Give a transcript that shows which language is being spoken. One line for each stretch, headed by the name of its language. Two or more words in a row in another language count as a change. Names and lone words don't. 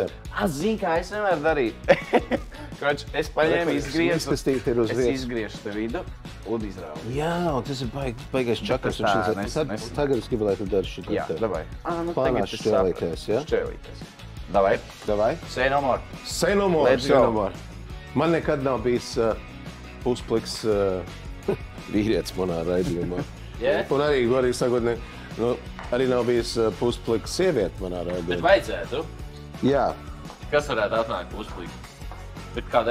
Latvian: Tā. Zini, kā es nevaru darīt. Kroč, es paņēmu, izgriezu. Izkastīt ir uz Es vietas. izgriežu te vidu un izrauju. Jā, un tas ir baigais čakars. tā un šis- Tagad es gribu, lai tu dari šitā Jā, te. davai. Nu, Plānā tagad es šķēlīties, sapratu. ja? Šķēlīties. Davai. Davai?
English: Say no more. Say no more, Let's say go. no more.
Latvian: Man nekad nav bijis puspliks vīrietis manā raidījumā. Jā? Un arī, godīgi sakot, arī nav bijis puspliks sieviete manā Bet raidījumā. vajadzētu. Jā, Kas varētu atnākt uzplīt? Bet kāda